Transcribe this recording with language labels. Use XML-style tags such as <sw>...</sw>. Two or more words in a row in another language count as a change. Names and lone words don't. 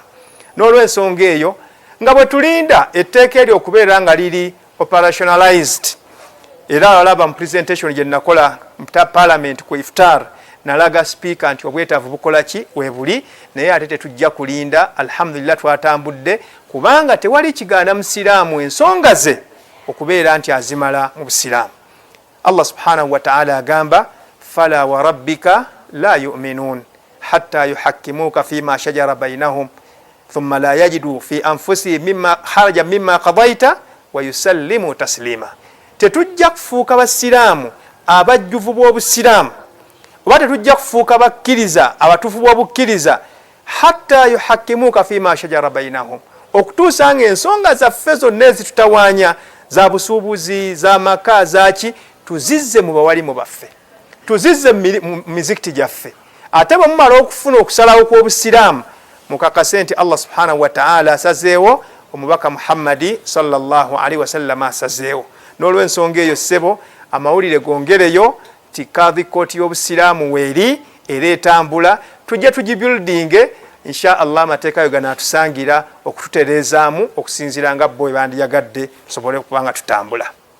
<lg>N'olw'ensonga eyo nga bwe tulinda etteeka eryo okubeera nga liri operationalized, era alaba mu presentation gye nakola mu Parliament ku iftar nalaga speaker nti obwetaavu bukola ki webuli, naye ate tetujja kulinda. Alhamdulillah twatambudde kubanga tewali kigaana musiraamu ensonga ze okubeera nti azimala mu busiraamu.</lg> <ar>الله سبحانه وتعالى agamba فلا وربك لا يؤمنون حتى يحكموك فيما شجر بينهم ثم لا يجدوا في أنفسهم مما خرج مما قضيت ويسلموا تسليما.</ar> <lg>Tetujja kufuuka basiraamu abajjuvu b'obusiraamu oba tetujja kufuuka bakkiriza abatuufu b'obukkiriza</lg> <ar>حتى يحكموك فيما شجر بينهم,</ar> <lg>okutuusa nga ensonga zaffe zonna ezitutawaanya za busuubuzi, za maka, zaki tuzizze mu bawalimu baffe, tuzizze mu mizikiti gyaffe. Ate bwe mumala okufuna okusalawo kw'obusiraamu mukakase nti</lg> <ar>الله سبحانه وتعالى</ar> <lg>asazeewo, omubaka Muhammadi</lg> <ar>صلى الله عليه وسلم</ar> <lg>asazeewo. N'olw'ensonga eyo ssebo amawulire gongereyo ti Qadhi Court y'obusiraamu weeri era etambula, tujja tugibuildinge</lg> <ar>إن شاء الله.</ar> <lg>Amateeka yo ganaatusangira okututereezaamu okusinziira nga bo bandiyagadde tusobole kubanga tutambula.</lg>